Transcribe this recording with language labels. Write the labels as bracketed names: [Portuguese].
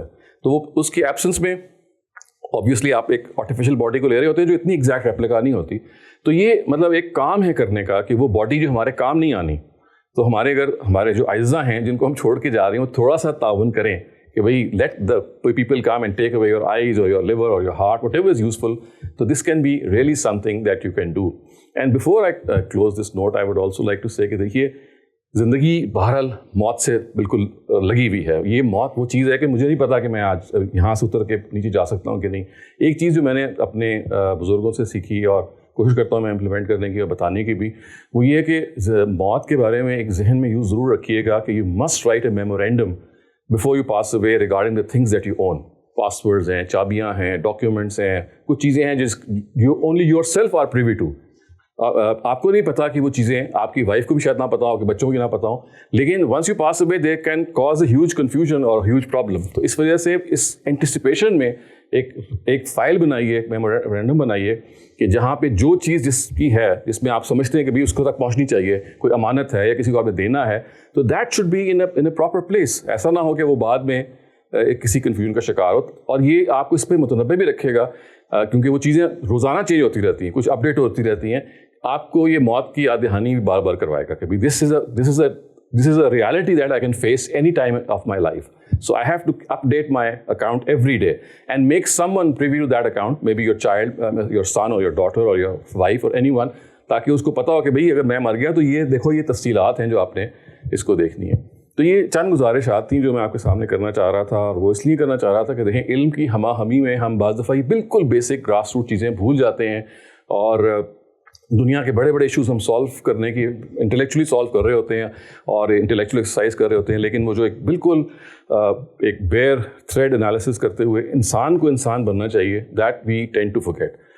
[Urdu] تو وہ اس کی ایبسنس میں آبویسلی آپ ایک آرٹیفیشیل باڈی کو لے رہے ہوتے ہیں جو اتنی ایگزیکٹ ریپلیکا نہیں ہوتی. تو یہ مطلب ایک کام ہے کرنے کا کہ وہ باڈی جو ہمارے کام نہیں آنی, تو ہمارے جو اعزاء ہیں جن کو ہم چھوڑ کے جا رہے ہیں وہ تھوڑا سا تعاون کریں کہ بھائی [English] Let the people come and take away your eyes or your liver or your heart whatever is useful. تو this can be really something that you can do. And before I close this note I would also like to say [Urdu] کہ دیکھیے زندگی بہرحال موت سے بالکل لگی ہوئی ہے. یہ موت وہ چیز ہے کہ مجھے نہیں پتا کہ میں آج یہاں سے اتر کے نیچے جا سکتا ہوں کہ نہیں. ایک چیز جو میں نے اپنے بزرگوں سے سیکھی اور کوشش کرتا ہوں میں امپلیمنٹ کرنے کی اور بتانے کی بھی, وہ یہ کہ موت کے بارے میں ایک ذہن میں یوں ضرور رکھیے گا کہ [English] You must write a memorandum before you pass away regarding the things that you own. [Urdu] Passwords ہیں, چابیاں ہیں, ڈاکیومنٹس ہیں, کچھ چیزیں ہیں جس [English] only yourself are privy to. [Urdu] آپ کو نہیں پتا کہ وہ چیزیں آپ کی وائف کو بھی شاید نہ پتا ہو, کہ بچوں کو نہ پتا ہو, لیکن [English] once you pass away they can cause a huge confusion or a huge problem. [Urdu] تو اس وجہ سے اس انٹیسپیشن میں ایک فائل بنائیے, ایک میمورینڈم بنائیے کہ جہاں پہ جو چیز جس کی ہے, جس میں آپ سمجھتے ہیں کہ بھائی اس کو تک پہنچنی چاہیے, کوئی امانت ہے یا کسی کو آپ نے دینا ہے, تو [English] That should be in a proper place. [Urdu] ایسا نہ ہو کہ وہ بعد میں کسی کنفیوژن کا شکار ہو. اور یہ آپ کو اس پہ متنبع بھی رکھے گا, کیونکہ وہ چیزیں روزانہ چینج ہوتی رہتی ہیں, کچھ اپڈیٹ ہوتی رہتی ہیں. آپ کو یہ موت کی یاد دہانی بھی بار بار کروائے گا کہ [English] This is a reality that I can face any time of my life. So I have to update my account every day and make someone privy to that account, maybe your child, your son or your daughter or your wife or anyone, [Urdu] تاکہ اس کو پتا ہو کہ بھئی اگر میں مر گیا تو یہ دیکھو یہ تفصیلات ہیں جو آپ نے اس کو دیکھنی ہے. تو یہ چند گزارشات تھیں جو میں آپ کے سامنے کرنا چاہ رہا تھا, اور وہ اس لیے کرنا چاہ رہا تھا کہ دیکھیں علم کی ہمہ ہمی میں ہم بعض دفعہ یہ بالکل بیسک گراس روٹ چیزیں بھول جاتے ہیں, اور دنیا کے بڑے بڑے ایشوز ہم سالو کرنے کی انٹلیکچولی سالو کر رہے ہوتے ہیں اور انٹلیکچول ایکسرسائز کر رہے ہوتے ہیں, لیکن وہ جو ایک بالکل ایک بیئر تھریڈ انالیسس کرتے ہوئے انسان کو انسان بننا چاہیے, [English] That we tend to forget.